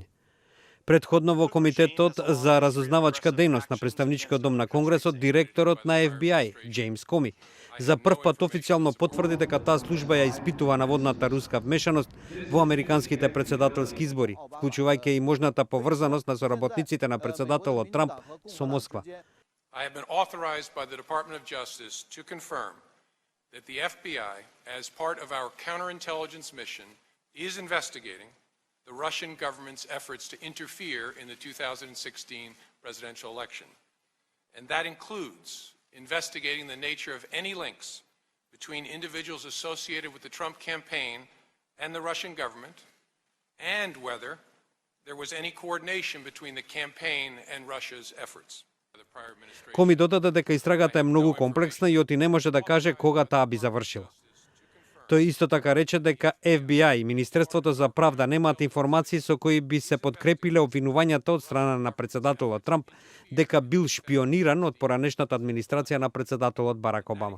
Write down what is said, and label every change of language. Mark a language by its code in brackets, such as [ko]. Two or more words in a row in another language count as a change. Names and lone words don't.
[mk] Предходно во Комитетот за разузнавачка дејност на Представничкиот дом на Конгресот, директорот на FBI, Джеймс Коми, за прв пат официјално потврди дека таа служба ја испитува наводната руска вмешаност во американските председателски избори, вклучувајќи и можната поврзаност на соработниците на председателот Трамп со Москва. [en] I have been authorized by the Department of Justice to confirm that the FBI, as part of our counterintelligence mission, is investigating the Russian government's efforts to interfere in the 2016 presidential election. And that includes investigating the nature of any links between individuals associated with the Trump campaign and the Russian government, and whether there was any coordination between the campaign and Russia's efforts. [mk] Коми додаде дека истрагата е многу комплексна и оти не може да каже кога таа би завршила. Тој исто така рече дека FBI и Министерството за правда немаат информации со кои би се подкрепиле обвинувањата од страна на председателот Трамп дека бил шпиониран од поранешната администрација на председателот Барак Обама.